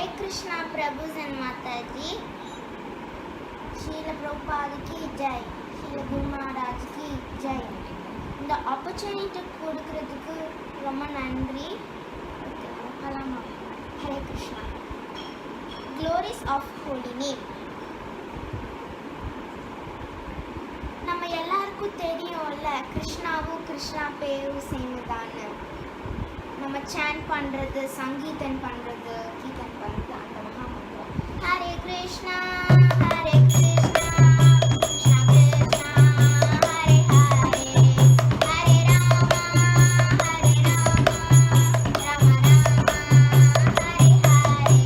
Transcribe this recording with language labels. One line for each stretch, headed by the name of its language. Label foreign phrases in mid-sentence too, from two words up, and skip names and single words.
English: Krishna Prabhus and Mataji.
Hindi: श्रील प्रभुपाद की जय. श्रील गुरु महाराज की जय.
Tamil: இந்த ஆப்பர்ச்சுனிட்டி கொடுக்கறதுக்கு ரொம்ப நன்றி. ஹரே கிருஷ்ணா.
English: Glories of Holy Name.
Tamil: நம்ம எல்லாருக்கும் தெரியும்ல, கிருஷ்ணாவும் கிருஷ்ணா பேரும் சேர்ந்துதான்னு நம்ம சாண்ட் பண்ணுறது, சங்கீதம் பண்ணுறது, கீதம் பண்ணுறது, அந்த மகாமந்திரம் ஹரே கிருஷ்ணா ஹரே கிருஷ்ணா கிருஷ்ணா கிருஷ்ணா ஹரே ஹரே ஹரே ராமா ஹரே ராமா ராம ராமா ஹரே ஹரே.